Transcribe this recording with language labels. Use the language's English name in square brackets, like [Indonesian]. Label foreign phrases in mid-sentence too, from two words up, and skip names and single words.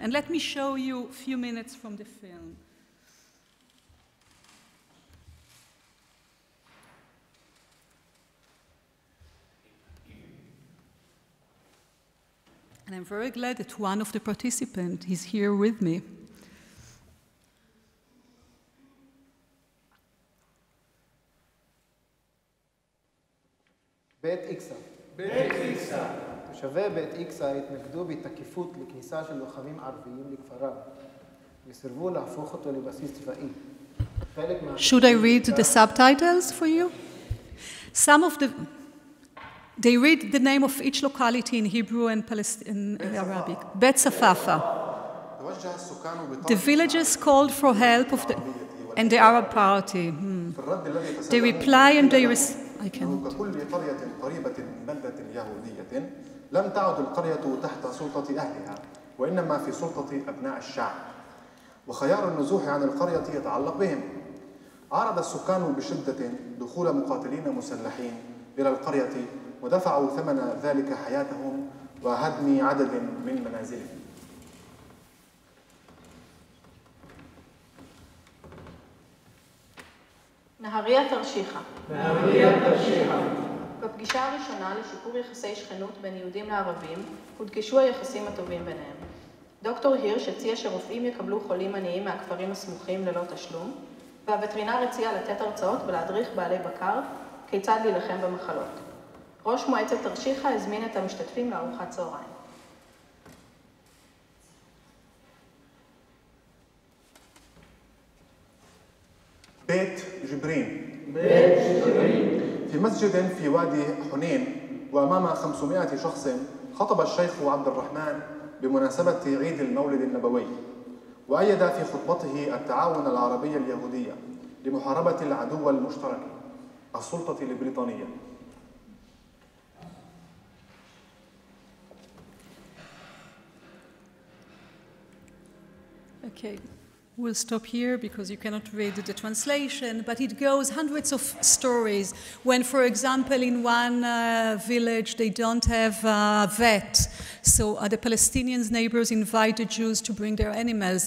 [English] And let me show you a few minutes from the film. And I'm very glad that one of the participants is here with me. [Hebrew] בית איקסה. בית איקסה. תושבי בית איקסה התנגדו בתקיפות לכניסה של לוחמים ערביים לכפרם, וסירבו להפוך אותו לבסיס צבאי. [English] Should I read the subtitles for you? They read the name of each locality in Hebrew and Arabic. Bet Safafa. The villagers called for help and the Arab party. They reply and they I cannot. [Arabic] لم تعد القرية تحت سلطة أهلها وإنما في سلطة أبناء الشعب وخيار النزوح عن القرية يتعلق بهم. عارض السكان بشدة دخول مقاتلين مسلحين إلى القرية ودفعوا ثمن ذلك حياتهم وهدم عدد من منازلهم. [Hebrew] נהריה תרשיחא. נהריה תרשיחא. בפגישה הראשונה לשיפור יחסי שכנות בין יהודים לערבים, הודגשו היחסים הטובים ביניהם. דוקטור הירש הציע שרופאים יקבלו חולים עניים מהכפרים הסמוכים ללא תשלום, והווטרינר הציע לתת הרצאות ולהדריך בעלי בקר כיצד להילחם במחלות. ראש מועצת תרשיחא הזמין את המשתתפים לארוחת צהריים. [Arabic] بيت جبرين في مسجد في وادي حنين وأمام 500 شخص خطب الشيخ عبد الرحمن بمناسبة عيد المولد النبوي، وأيد في خطبته التعاون العربي اليهودي لمحاربة العدو المشترك السلطة البريطانية. [English] Okay. We'll stop here because you cannot read the translation, but it goes hundreds of stories when, for example, in one village they don't have a vet, so the Palestinians' neighbors invite the Jews to bring their animals.